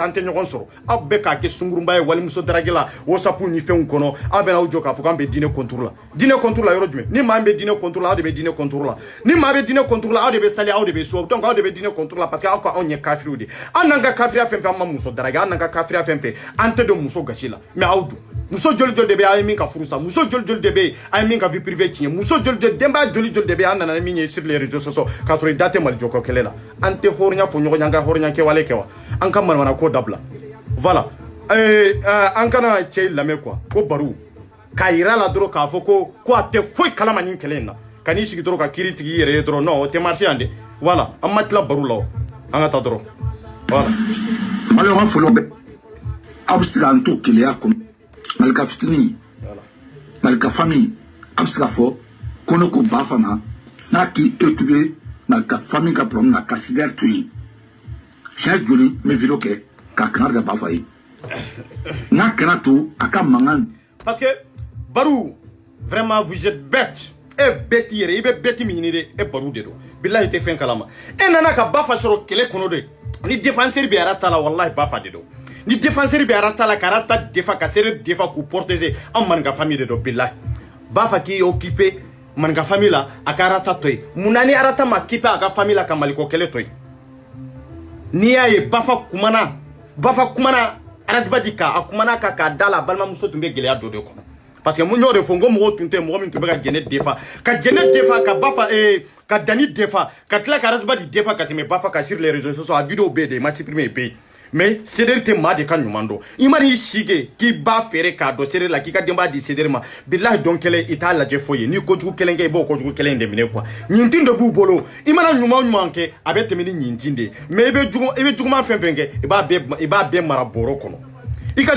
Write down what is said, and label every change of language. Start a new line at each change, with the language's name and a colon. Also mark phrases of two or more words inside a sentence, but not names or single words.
Bambara: tante ɲɔgɔn sɔrɔ aw bɛ ka kɛ sungurumba ye walimuso daragila WhatsApp ni fɛnw kɔnɔ aw bɛ n'aw jɔ k'a fɔ k'an bɛ diinɛ contrôle la diinɛ contrôle la yɔrɔ jumɛn ni maa bɛ diinɛ contrôle la aw de bɛ diinɛ contrôle la ni maa bɛ diinɛ contrôle la aw de bɛ sali aw de bɛ so donc aw de bɛ diinɛ contrôle la
French: parce que
Bambara: aw ko anw ye kafiriw de an n'an ka kafiriya fɛn fɛn an ma muso darage an n'an ka kafiriya fɛn fɛn an tɛ don muso gasi la mais aw dun muso joli joli de bɛ a ye min ka furu sa muso joli joli de bɛ a ye min ka
French: vie privée
Bambara: tiɲɛ muso joli joli denbaya joli joli de bɛ an nana min ye
French: sur les réseaux sociaux
Bambara: k'a sɔrɔ i da tɛ Mali jɔkɔ kɛlɛ la an tɛ hɔrɔnya fɔ ɲɔgɔn ye an ka hɔrɔnya kɛwale kɛ wa an ka manamana ko dabila voilà an kana cɛ lamɛn quoi ko baro k'a yira la dɔrɔn k'a fɔ ko a tɛ foyi kalama nin kɛlɛ in na ka n'i sigi dɔrɔn ka kiiri tigi i yɛrɛ ye dɔrɔn non o tɛ marché yan dɛ voilà an ma tila baro la o an ka taa dɔrɔn voilà Mali ma fɔlɔ bɛ aw bɛ se k'an to keleya kɔnɔ Malika fitini Malika famille aw bɛ se k'a fɔ ko ne ko ba fana n'a k'i occupé Malika famille ka problème na ka sidère to yen siɲɛ joli n bɛ vidéo kɛ k'a kankari da ba fa ye n'a kana to a ka mankan
French: parce que Barou vraiment vous êtes bête
Bambara: e bête yɛrɛ i bɛ bête min ɲini de e Barou de don bilahi i tɛ fɛn kalama e nana ka ba fa sɔrɔ kɛlɛ kɔnɔ de ni défenseur bɛ Rasta la wallahi ba fa de don ni défenseur bɛ Rasta la ka Rasta defa ka seere defa k'u protéger an maninka famille de don bilahi ba fa k'i occupé maninka famille la a ka Rasta to yen munna ni Rasta ma occupé a ka famille la ka Maliko kɛlɛ to yen n'i y'a ye ba fa kumana Arasbadi ka a kumana ka k'a da la balimamuso tun bɛ gɛlɛya dɔ de kɔnɔ
French: parce que
Bambara: mun y'o de fɔ n ko mɔgɔw tun tɛ mɔgɔ min tun bɛ ka jɛnɛ defa ka ba fa ka Dani defa ka tila ka Arasbadi defa ka tɛmɛ ba fa ka
French: sur les réseaux sociaux
Bambara: a vidéo bɛ yen de i ma supprimer i bɛ yen mais Sederi tɛ maa de ka ɲuman dɔn i ma n'i sigi k'i ba feere k'a dɔn Sederi la k'i ka denbaya di Sederi ma bilahi dɔn kɛlɛ i t'a lajɛ foyi ye n'i kojugu kelen kɛ i b'o kojugu kelen in de minɛ quoi ɲintin de b'u bolo i mana ɲuman kɛ a bɛ tɛmɛ ni ɲintin de ye mais i bɛ juguman fɛn fɛn kɛ i b'a bɛɛ mara bɔrɔ kɔnɔ i ka